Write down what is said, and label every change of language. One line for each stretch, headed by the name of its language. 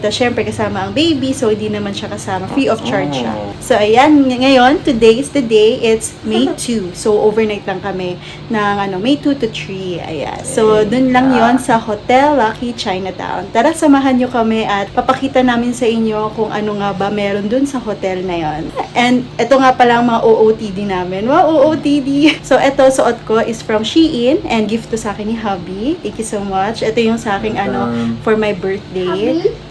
Filipino: Tapos syempre kasama ang baby, so hindi naman siya kasama. Free of charge siya.
English: So
Filipino: ayan, ngayon,
English: today is the day. It's May 2.
Filipino: So overnight lang kami ng May 2 to 3. Ayan. So dun lang yon sa Hotel Lucky Chinatown. Tara, samahan nyo kami at papakita namin sa inyo kung ano nga ba meron dun sa hotel na yon. And ito nga pala ang mga OOTD namin. Wow, OOTD! So ito, suot ko
English: is from Shein and gift
Filipino: to sa akin ni hubby.
English: Thank you so much.
Filipino: Ito yung sa aking
English: for my birthday.